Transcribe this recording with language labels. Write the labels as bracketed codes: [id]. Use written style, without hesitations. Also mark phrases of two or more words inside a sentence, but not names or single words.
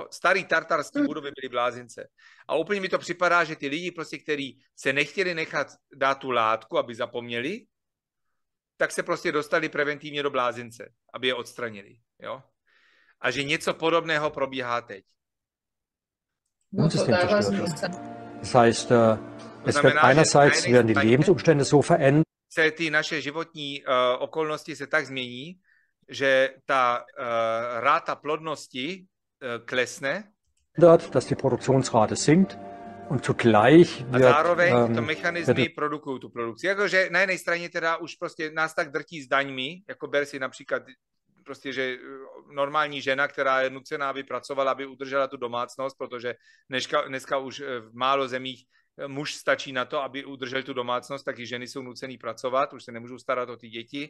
[cs] Starý tartarský budovy byly blázince. A úplně mi to připadá, že ty lidi, prostě, kteří se nechtěli nechat dát tu látku, aby zapomněli, tak se prostě dostali preventivně do blázince, aby je odstranili. Jo? A že něco podobného probíhá teď. No, to dává smysl. [de] Das heißt, es wird einerseits werden die Lebensumstände so verändert, [cs] se ty naše životní okolnosti se tak změní, že ta ráta plodnosti klesne. [de] Dass die Produktionsrate sinkt und zugleich [cs] a zároveň to mechanismy produkují tu produkci. Jakože na jedné straně teda už prostě nás tak drtí s daňmi, jako ber si například prostě, že normální žena, která je nucená, aby pracovala, aby udržela tu domácnost, protože dneska už v málo zemích muž stačí na to, aby udržel tu domácnost, taky ženy jsou nucený pracovat, už se nemůžou starat o ty děti.